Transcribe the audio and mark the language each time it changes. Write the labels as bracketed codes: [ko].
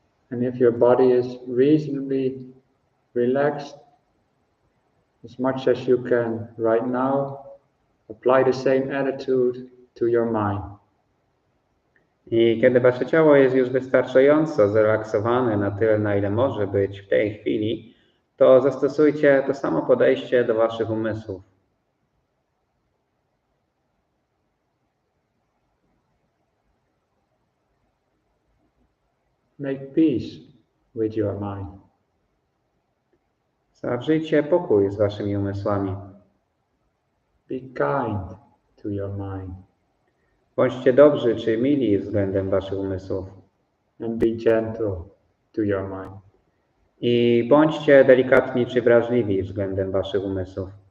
[en] And if your body is reasonably relaxed, as much as you can right now, apply the same attitude to your mind. [pl] I kiedy wasze ciało jest już wystarczająco zrelaksowane na tyle, na ile może być w tej chwili, to zastosujcie to samo podejście do waszych umysłów. [en] Make peace with your mind. [pl] Zawrzyjcie pokój z waszymi umysłami. [en] Be kind to your mind. [pl] Bądźcie dobrzy czy mili względem waszych umysłów. [en] And be gentle to your mind. [pl] I bądźcie delikatni czy wrażliwi względem waszych umysłów.